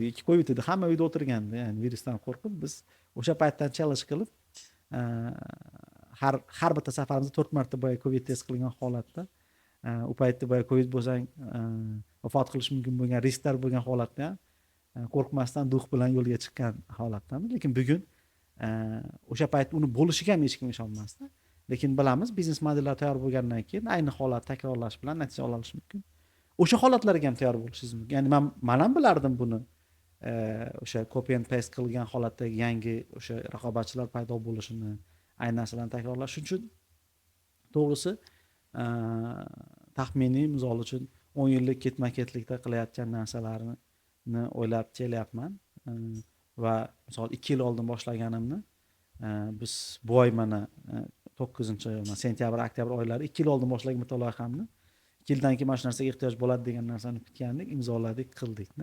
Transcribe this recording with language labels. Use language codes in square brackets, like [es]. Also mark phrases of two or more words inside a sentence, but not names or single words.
[uz] Covid edi, hamma uyda o'tirgandi. Ya'ni virusdan qo'rqib biz o'sha paytdan challenge qilib har bitta safarimizda 4 marta boya Covid test qilgan holatda u paytda boya Covid bo'lsang vafot qilish mumkin bo'lgan risklar bo'lgan holatda ham qo'rqmasdan duh bilan yo'lga chiqqan holatdamiz. Lekin bugun o'sha payt uni bo'lishiga ham hech kim ishonmasdi. Lekin bilamiz, biznes modellar tayyor bo'lgandan keyin ayni holat takrorlash bilan natija olish mumkin. O'sha holatlarga ham tayyor bo'lishingiz mumkin. Ya'ni men ham bilardim buni. O'sha [en] copy and paste [uz] qilgan holatdagi yangi o'sha raqobatchilar paydo bo'lishini, ayni narsalarni takrorlash. Shuning uchun to'g'risi taxminiy misol uchun 10 yillik ketma-ketlikda qilayotgan narsalarni o'ylab kelyapman. Va misol 2 yil oldin boshlaganimni biz bu oy mana 9-sentyabr, oktyabr oylari 2 yil oldin boshlagan bitta loyihamni 2 yildan keyin mana shu narsaga ehtiyoj bo'ladi degan narsani kutgandik, imzoladik, qildikda.